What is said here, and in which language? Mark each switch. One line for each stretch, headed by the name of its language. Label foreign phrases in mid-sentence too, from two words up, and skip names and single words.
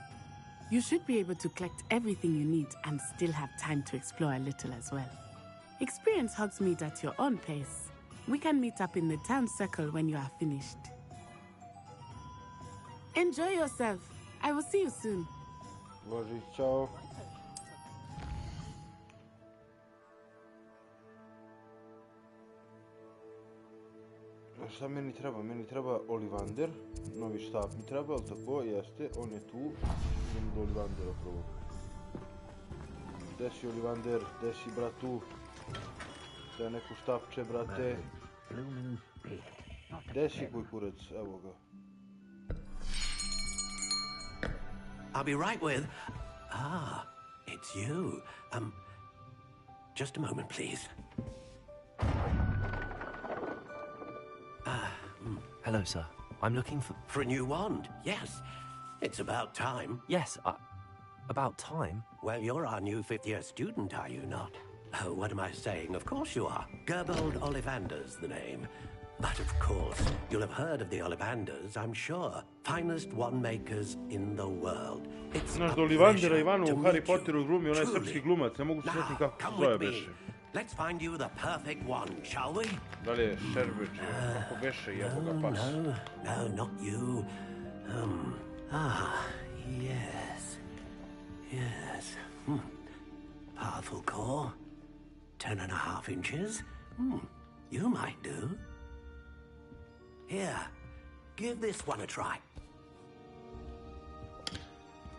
English: You should be able to collect everything you need and still have time to explore a little as well. Experience Hogsmeade at your own pace. We can meet up in the town circle when you are finished. Enjoy yourself. I will see you soon.
Serbian: Božić, čao. Šta meni treba? Meni treba Ollivander, novi štap mi treba, ali tako, jeste, on je tu. Idem do Ollivandera prvo. Gde si Ollivander, gde si bratu? Treba neku štapče, brate. Gde si kuj kurac? Evo ga.
English: I'll be right with... Ah, it's you. Just a moment, please. Hello, sir. I'm looking for... For a new wand, yes. It's about time. Yes, about time? Well, you're our new fifth-year student, are you not? Oh, what am I saying? Of course you are. Gerbold Ollivander's the name. But of course, you'll have heard of the Ollivanders, I'm sure. Finest wand makers in the world. It's
Serbian: Znaš
English: a
Serbian: da Ollivandera
English: pleasure
Serbian: Ivanu
English: to
Serbian: u Harry
English: meet you.
Serbian: Potteru glumi onaj
English: Truly.
Serbian: srpski glumac, ne mogu se sjetiti kako se
English: Come
Serbian: zove
English: with me.
Serbian: beše.
English: Let's find you the perfect one, shall we?
Serbian: Da li je Šerbeč, kako beše, jebo ga pas.
English: No, not you. Yes. Yes. Powerful core. 10.5 inches. You might do. Here, give this one a try.